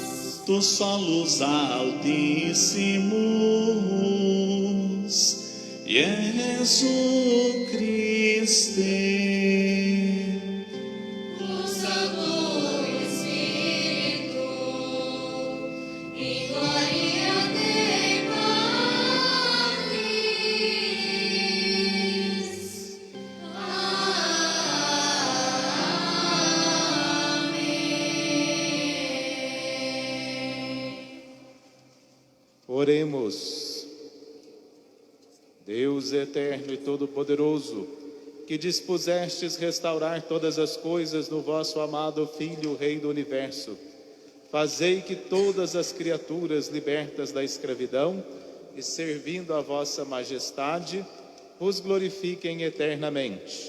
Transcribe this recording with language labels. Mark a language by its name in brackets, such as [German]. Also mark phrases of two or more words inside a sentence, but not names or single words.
[Latin] tu solus altissimus, Iesu Christe. cum Sancto Spiritu, in gloria Dei Patris. [Portuguese] Amém. Oremos. Deus eterno e todo-poderoso, que dispusestes restaurar todas as coisas no vosso amado Filho, Rei do Universo, fazei que todas as criaturas libertas da escravidão e servindo a vossa majestade, vos glorifiquem eternamente.